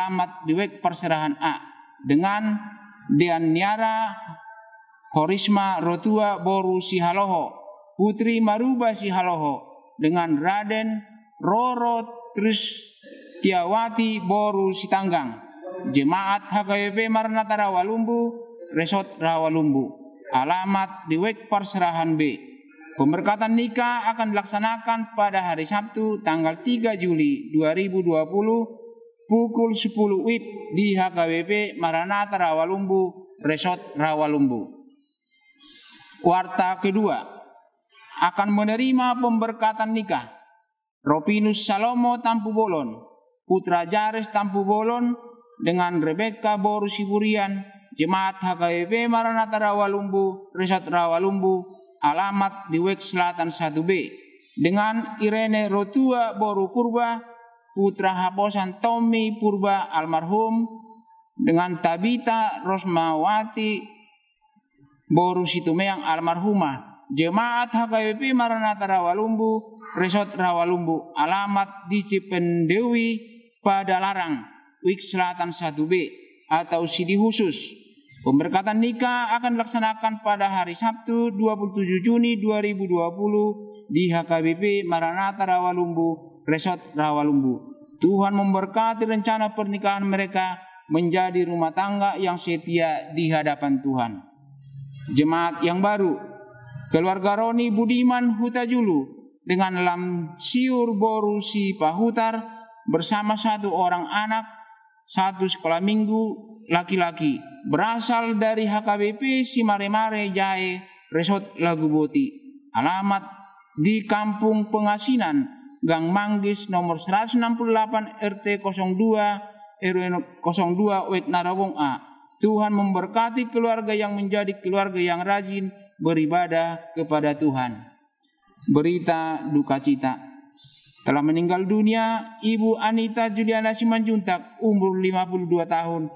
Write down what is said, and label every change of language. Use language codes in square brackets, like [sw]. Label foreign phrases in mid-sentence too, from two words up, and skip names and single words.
[id] di Wek Perserahan A, dengan Dean Niara Horisma Rotua Boru Sihaloho, Putri Maruba Sihaloho, dengan Raden Roro Tristiawati Boru Sitanggang, Jemaat HKBP Maranatha Rawalumbu, Resort Rawalumbu, alamat di Wek Perserahan B. Pemberkatan nikah akan dilaksanakan pada hari Sabtu tanggal 3 Juli 2020 pukul 10 WIB di HKBP Maranatha Rawalumbu, Resort Rawalumbu. Warta kedua, akan menerima pemberkatan nikah Ropinus Salomo Tampu Bolon, Putra Jares Tampu Bolon dengan Rebecca Boru Siburian, Jemaat HKBP Maranatha Rawalumbu, Resort Rawalumbu, alamat di Wek Selatan 1B, dengan Irene Rotua Boru Purba, Putra Haposan Tommy Purba almarhum, dengan Tabita Rosmawati Boru Situmeang almarhumah, Jemaat HKBP Maranatha Rawalumbu, Resort Rawalumbu, alamat di Cipendewi, Padalarang, Wik Selatan 1B atau Sidi Khusus. Pemberkatan nikah akan dilaksanakan pada hari Sabtu 27 Juni 2020 di HKBP Maranatha Rawalumbu, Resort Rawalumbu. Tuhan memberkati rencana pernikahan mereka menjadi rumah tangga yang setia di hadapan Tuhan. Jemaat yang baru, keluarga Roni Budiman Hutajulu dengan Lamsiur Boru Si Pahutar bersama 1 orang anak, 1 sekolah minggu laki-laki, berasal dari HKBP Simaremare Jahe Resort Laguboti, alamat di Kampung Pengasinan, Gang Manggis nomor 168 RT 02 RW 02 Wek Narawong A. Tuhan memberkati keluarga yang menjadi keluarga yang rajin beribadah kepada Tuhan. Berita duka cita. Telah meninggal dunia Ibu Anita Juliana Simanjuntak, umur 52 tahun.